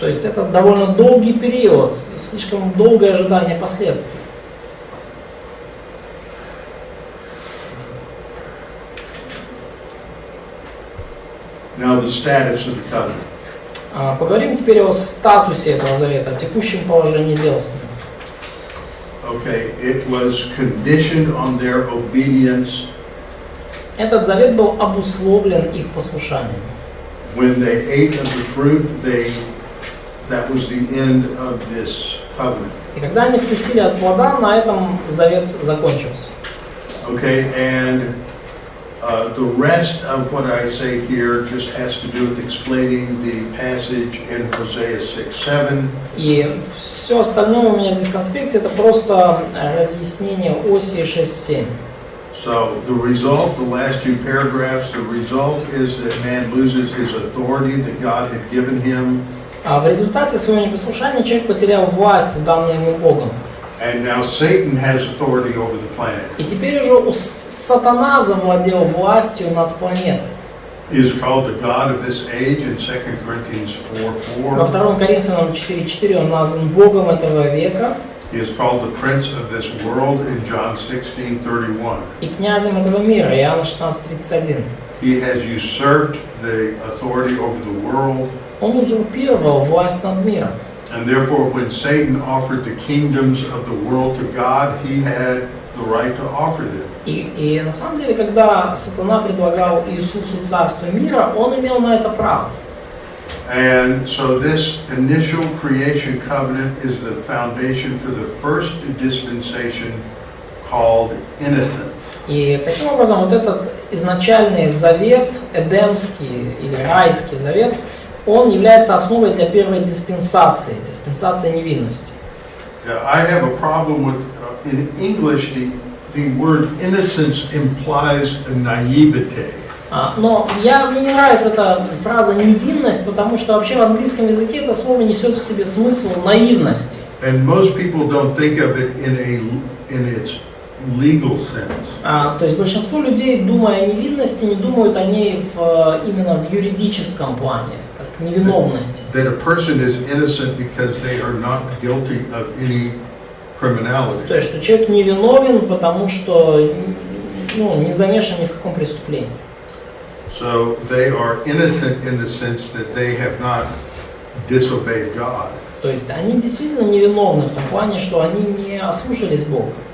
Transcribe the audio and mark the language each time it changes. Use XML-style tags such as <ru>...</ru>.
<ru>То есть это довольно долгий период, слишком долгое ожидание последствий.</ru> <en>Now the status of the covenant.</en> <ru>Поговорим теперь о статусе этого завета, о текущем положении дел с ним.</ru> <en>Okay, it was conditioned on their obedience.</en> <ru>Этот завет был обусловлен их послушанием.</ru> <en>When they ate of the fruit, that was the end of this covenant.</en> <ru>И когда они вкусили от плода, на этом завет закончился.</ru> <en>Okay, and the rest of what I say here just has to do with explaining the passage in Hosea 6:7.</en> <ru>И все остальное у меня здесь в конспекте это просто разъяснение Осии 6:7.</ru> <en>So the result, the last two paragraphs, the result is that man loses his authority that God had given him.</en> <ru>В результате своего непослушания человек потерял власть, данную ему Богом.</ru> <en>And now Satan has authority over the planet.</en> <ru>И теперь уже сатана завладел властью над планетой.</ru> <en>He is called the God of this age in 2 Corinthians 4:4.</en> <ru>Во 2 Коринфянам 4:4 он назван Богом этого века.</ru> <en>He is called the prince of this world in John 16:31.</en> <ru>И князем этого мира, Иоанна 16:31.</ru> <en>He has usurped the authority over the world.</en> <ru>Он узурпировал власть над миром.</ru> <en>And therefore, when Satan offered the kingdoms of the world to God, he had the right to offer them.</en> <ru>И на самом деле, когда сатана предлагал Иисусу царство мира, он имел на это право.</ru> <en>And so this initial creation covenant is the foundation for the first dispensation called innocence.</en> <ru>И таким образом вот этот изначальный завет, эдемский или райский завет, он является основой для первой диспенсации, диспенсации невинности.</ru> <en>I have a problem with, in English, the word innocence implies naivete.</en> <ru>Но мне не нравится эта фраза «невинность», потому что вообще в английском языке это слово несет в себе смысл наивности.</ru> <en>And most people don't think of it in its legal sense.</en> <ru>То есть большинство людей, думая о невинности, не думают о ней именно в юридическом плане, как невиновности.</ru> <en>That a person is innocent because they are not guilty of any criminality.</en> <ru>То есть, что человек невиновен, потому что не замешан ни в каком преступлении.</ru> <en>So they are innocent in the sense that they have not disobeyed God.</en> <ru>То есть они действительно невиновны в том плане, что они не ослушались Бога</ru>